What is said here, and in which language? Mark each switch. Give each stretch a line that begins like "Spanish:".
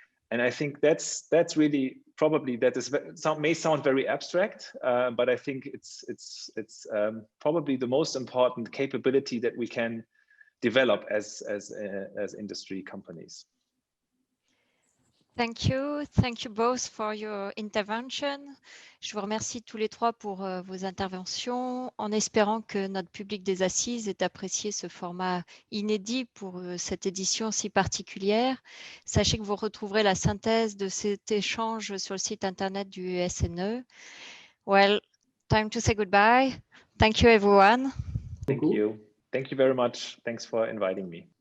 English: And I think that's really probably, may sound very abstract, but I think it's probably the most important capability that we can develop as industry companies. Thank you both for your intervention.
French: Je vous remercie tous les trois pour vos interventions, en espérant que notre public des Assises ait apprécié ce format inédit pour cette édition si particulière. Sachez que vous retrouverez la synthèse de cet échange sur le site internet du SNE.
English: Well, time to say goodbye. Thank you, everyone. Thank you. Thank you very much. Thanks for inviting me.